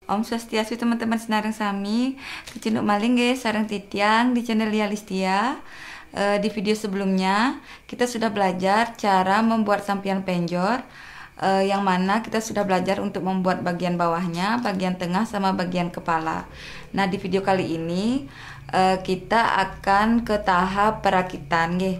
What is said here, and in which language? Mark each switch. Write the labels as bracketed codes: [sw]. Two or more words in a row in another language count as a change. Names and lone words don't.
[id] Om Swastiastu teman-teman [ban] senareng sami, kecinduk maling [id] guys, sareng titiang di channel Listia. Di video sebelumnya kita sudah belajar cara membuat sampian penjor, yang mana kita sudah belajar untuk membuat bagian bawahnya, bagian tengah sama bagian kepala. Nah di video kali ini kita akan ke tahap perakitan guys.